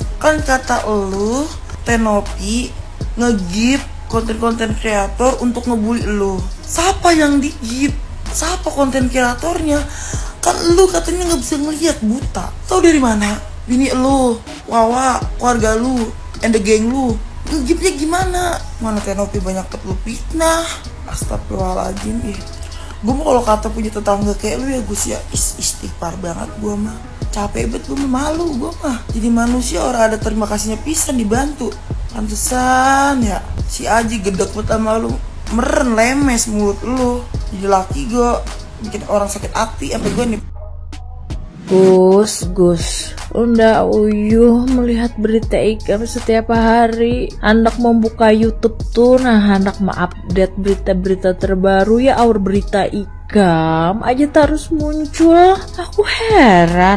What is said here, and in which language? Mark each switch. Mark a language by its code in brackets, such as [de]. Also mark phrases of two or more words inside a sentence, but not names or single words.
[id] Kan kata lu, Tenovi nge-give konten-konten kreator untuk ngebully lu. Siapa yang di-give? Siapa konten kreatornya? Kan lu katanya nggak bisa ngelihat, buta. Tahu dari mana? Bini lu, Wawa, keluarga lu, [en] and the gang lu. [id] Nge-give-nya gimana? Mana Tenovi banyak lu fitnah. Astagfirullahaladzim. Gue mau kalau kata punya tetangga kayak lu ya Gus ya, istighfar banget gue mah. Capek banget gue mah, malu gue mah. Jadi manusia orang ada terima kasihnya pisan dibantu. Pantesan ya si Aji gedek banget sama lu, meren lemes mulut lu. Jadi laki gue bikin orang sakit hati sampai gue nih. Gus, [bjn] udah uyuh melihat berita Ikam setiap hari. Hendak membuka YouTube tuh, hendak mengupdate berita-berita terbaru ya. Aur berita Ikam aja terus muncul. Aku heran.